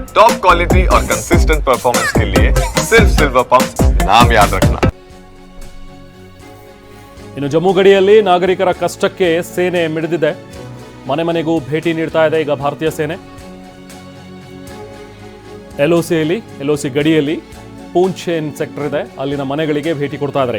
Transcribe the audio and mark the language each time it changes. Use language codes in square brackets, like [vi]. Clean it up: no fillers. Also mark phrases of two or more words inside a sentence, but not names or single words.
[en] top quality [hi] और [en] consistent performance [hi] के लिए सिर्फ सिल्वर पंप नाम याद रखना। [kn] ಇನ್ನು ಜಮ್ಮು ಗಡಿಯಲ್ಲಿ ನಾಗರಿಕರ ಕಷ್ಟಕ್ಕೆ ಸೇನೆ ಮಿಡಿದಿದೆ. ಮನೆ ಮನೆಗೂ ಭೇಟಿ ನೀಡ್ತಾ ಇದೆ ಈಗ ಭಾರತೀಯ ಸೇನೆ. LOC ಗಡಿಯಲ್ಲಿ ಪೂಂಚ್ ಸೆಕ್ಟರ್ ಇದೆ, ಅಲ್ಲಿನ ಮನೆಗಳಿಗೆ ಭೇಟಿ ಕೊಡ್ತಾ ಇದ್ದಾರೆ.